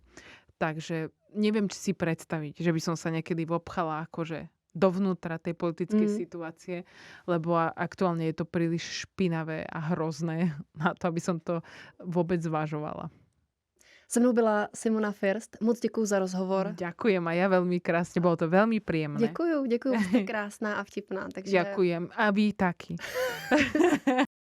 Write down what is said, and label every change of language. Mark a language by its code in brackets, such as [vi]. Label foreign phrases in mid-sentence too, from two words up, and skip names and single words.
[sk] Takže neviem, či si predstaviť, že by som sa niekedy vopchala akože dovnútra tej politickej situácie, lebo aktuálne je to príliš špinavé a hrozné na to, aby som to vôbec zvažovala. [cs] Se mnou byla Simona First. Moc děkuju za rozhovor. [sk] Ďakujem a ja veľmi krásne, bolo to veľmi príjemné. [cs] Děkuju, jste krásná a vtipná. Takže... [sk] Ďakujem a vy taky.